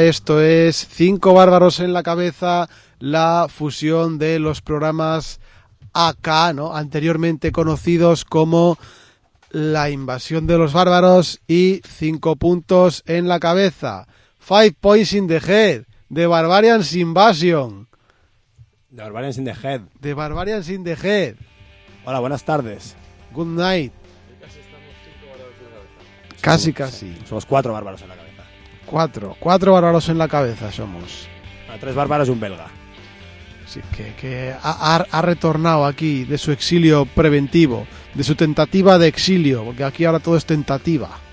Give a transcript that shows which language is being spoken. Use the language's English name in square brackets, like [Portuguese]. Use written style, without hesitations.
[Spanish] Esto es Cinco Bárbaros en la Cabeza, la fusión de los programas AK, ¿no? Anteriormente conocidos como La Invasión de los Bárbaros y Cinco Puntos en la Cabeza. [English] Five Points in the Head, The Barbarians Invasion. The Barbarians in the Head. The Barbarians in the Head. [Spanish] Hola, buenas tardes. [English] Good night. [Spanish] Casi estamos cinco bárbaros en la cabeza. Casi, somos, casi. Somos cuatro bárbaros en la cabeza. Cuatro bárbaros en la cabeza somos. Bueno, tres bárbaros y un belga. Sí, que ha retornado aquí de su exilio preventivo, de su tentativa de exilio, porque aquí ahora todo es tentativa.